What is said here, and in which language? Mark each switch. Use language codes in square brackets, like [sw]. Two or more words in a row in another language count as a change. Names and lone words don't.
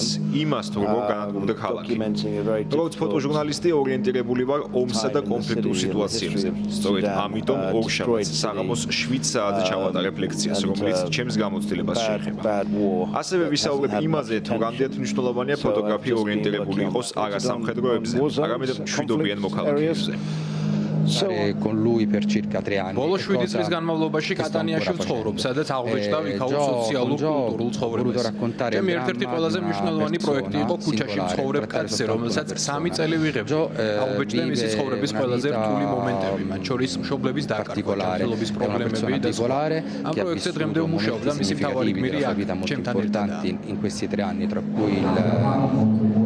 [ka] იმას თუ როგორ განადგურდა ქალაქი. როგორც ფოტოჟურნალისტი ორიენტირებული ვარ ომსა და კონფლიქტურ სიტუაციებზე. სწორედ ამიტომ ორშაბათს საღამოს 7 საათზე ჩავატარებ ლექციას, რომელიც ჩემს გამოცდილებას შეეხება. ასევე ვისაუბრებ იმაზე, თუ რამდენად მნიშვნელოვანია ფოტოგრაფია ორიენტირებული იყოს არა სამხედროებზე, არამედ მშვიდობიან მოქალაქეებზე. [it] con lui per circa 3 anni. [ka] ბოლო 7 წლის განმავლობაში კატანიაში ვცხოვრობ, სადაც აღბეჭდა ვიქაურ სოციალურ კულტურულ ცხოვრებას. ჩემი ერთ-ერთი ყველაზე მნიშვნელოვანი პროექტი იყო ქუჩაში მცხოვრებ კაცზე, რომელსაც 3 წელი ვიღებდი. აღბეჭდა მისი ცხოვრების ყველაზე რთული მომენტები, მათ შორის მშობლების დაკარგვა, ჯანმრთელობის პრობლემები და სხვა. ამ პროექტზე დღემდე ვმუშაობ და მისი მთავარი გმირი აქ, ჩემთან ერთად. [it] in questi 3 anni, tra cui il